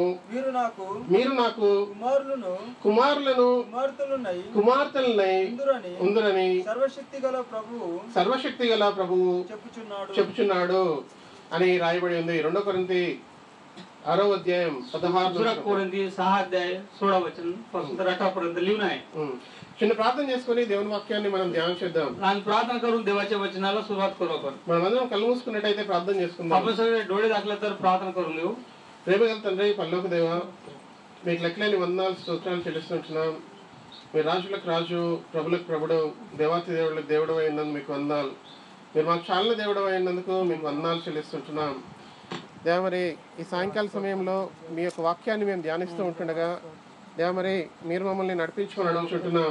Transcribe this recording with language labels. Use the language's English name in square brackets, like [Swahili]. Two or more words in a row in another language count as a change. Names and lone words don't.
[Telugu] మీరు నాకు కుమారులను కుమార్తెలనై ఉందురని సర్వశక్తి గల ప్రభువు చెప్పుచున్నాడు అని రాయబడి ఉంది. 2 కొరింథీ 6వ అధ్యాయం 16 [Marathi] कोरिंथी 6 अध्याय 16 वचन पासून तर 18 पर्यंत लिहून आहे. [Telugu] చిన్న ప్రార్థన చేసుకుని దేవుని వాక్యాన్ని మనం ధ్యానం చేద్దాం. [Marathi] आणि प्रार्थना करून देवाच्या वचनाला सुरुवात करू आपण. [Telugu] మనమందరం కళ్ళు మూసుకున్నట్టయితే ప్రార్థన చేసుకుందాం. [Marathi] आपण सगळे डोळे दाखले तर प्रार्थना करून घेऊ. [Telugu] ప్రేమగల తండ్రి, పరలోక దేవా, మీకు లెక్కలేని వందనాలు స్తోత్రాలు చెల్లిస్తుంటున్నాం. మీరు రాజులకు రాజు, ప్రభులకు ప్రభుడు, దేవాతి దేవుళ్ళకి దేవుడు అయినందుకు మీకు వందనాలు. మీరు మాకు చాలా దేవుడు అయినందుకు మీకు వందనాలు చెల్లిస్తుంటున్నాం. దేవ, మరి ఈ సాయంకాల సమయంలో మీ యొక్క వాక్యాన్ని మేము ధ్యానిస్తూ ఉంటుండగా దేవ, మరి మీరు మమ్మల్ని నడిపించుకొని అడుగుచుంటున్నాం.